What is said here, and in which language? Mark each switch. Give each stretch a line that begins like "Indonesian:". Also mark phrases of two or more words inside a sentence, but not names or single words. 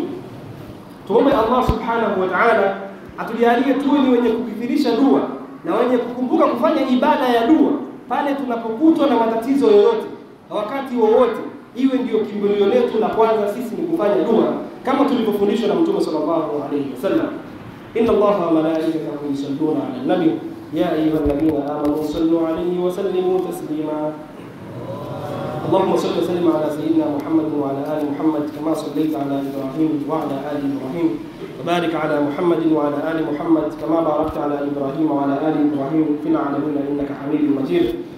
Swahili: Tumombe
Arabic: الله سبحانه وتعالى
Swahili: atujalie tuwe ni wenye kukithirisha dua na wenye kukumbuka kufanya ibada ya dua pale tunapokutwa na matatizo yoyote, wakati wowote, iwe ndio kimbilio letu la kwanza sisi ni kufanya dua kama tulivyofundishwa na Mtume
Arabic: صلى الله عليه وسلم. إن الله وملائكته يصلون على النبي يا أيها الذين آمنوا صلوا عليه وسلموا تسليما. اللهم صل وسلم على سيدنا محمد وعلى ال محمد كما صليت على ابراهيم وعلى ال ابراهيم وبارك على محمد وعلى ال محمد كما باركت على ابراهيم وعلى ال ابراهيم في العالمين انك حميد مجيد.